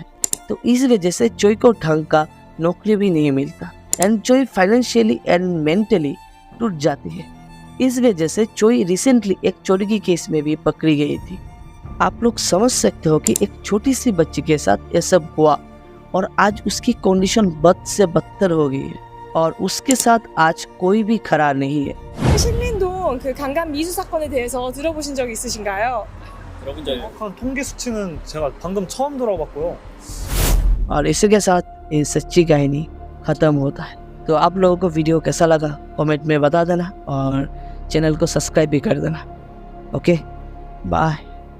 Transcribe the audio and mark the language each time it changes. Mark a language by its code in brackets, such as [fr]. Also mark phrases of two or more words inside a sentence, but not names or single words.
[hi] तो इस वजह से चोई को ढंग का नौकरी भी नहीं मिलता एंड चोई [en] financially and mentally [hi] टूट जाती है। इस वजह से चोई रिसेंटली एक चोरी की केस में भी पकड़ी गई थी। आप लोग समझ सकते हो कि एक छोटी सी बच्ची के साथ ये सब हुआ और आज उसकी कंडीशन बद से बदतर हो गई है और उसके साथ आज कोई भी खड़ा नहीं है। [ko] 신림동 그 강간 미수 사건에 대해서 들어보신 적 있으신가요? 들어본 적이 정확한 통계 수치는 제가 방금 처음 들어봤고요. [hi] और इसी के साथ ये सच्ची कहानी खत्म होता है। तो आप लोगों को वीडियो कैसा लगा कमेंट में बता देना और चैनल को सब्सक्राइब भी कर देना। [en] Okay, bye.